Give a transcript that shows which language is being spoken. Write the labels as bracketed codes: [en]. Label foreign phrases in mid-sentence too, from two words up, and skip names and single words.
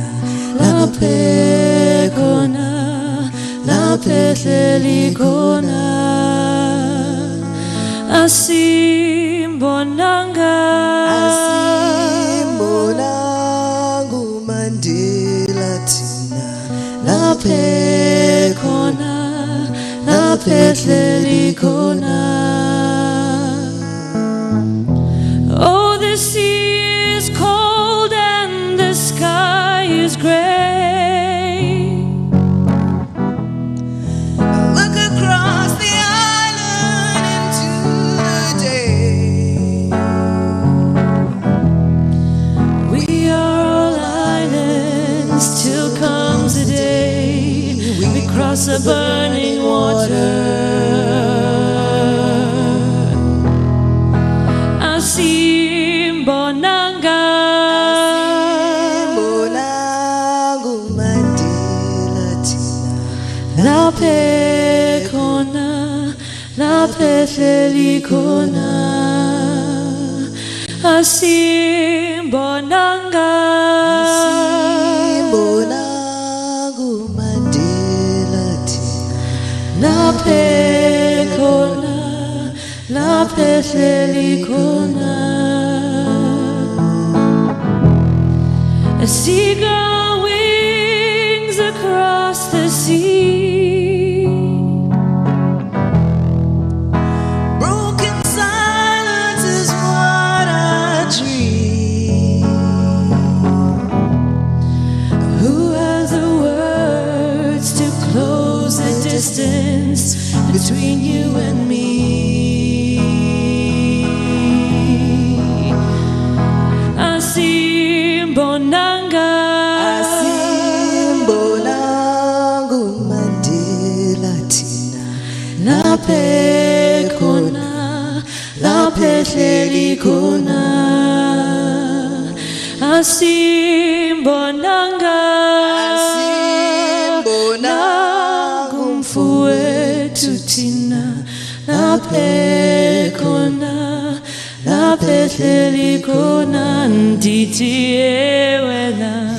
[zu] laphe khona laphe hleli khona Asimbonanga Mandela tina laphe khona laphe hleli khona [en] Oh, the sea is cold and the sky is gray. Look across the island into the day. We are all islands till comes the day we cross the burning water. [zu] Asimbonanga Mandela tina laphe khona laphe hleli khona Asimbonanga Mandela tina laphe khona laphe hleli khona [en] A seagull wings across the sea Broken silence is what I dream. Who has the words to close the distance between you and me? [zu] Asimbonanga Mandela tina laphe khona laphe hleli khona Asimbonanga ngumfowethu thina laphe khona laphe hleli khona ndithi ewena